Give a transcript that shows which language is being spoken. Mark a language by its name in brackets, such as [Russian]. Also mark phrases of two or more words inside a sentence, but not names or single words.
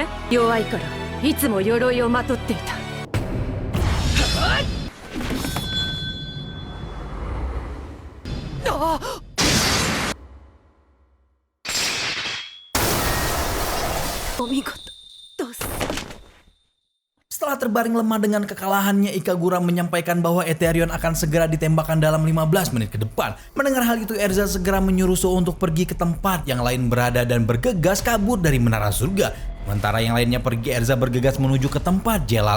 [Japanese] 弱いからいつも鎧をまとっていた。お見事どうす。 [Indonesian] Setelah terbaring lemah dengan kekalahannya, Ikagura menyampaikan bahwa Eterion akan segera ditembakkan dalam 15 menit ke depan. Mendengar hal itu, Erza segera menyuruh So untuk pergi ke tempat yang lain berada dan bergegas kabur dari Menara Surga. Sementara yang lainnya pergi, Erza bergegas menuju ke tempat Jelal.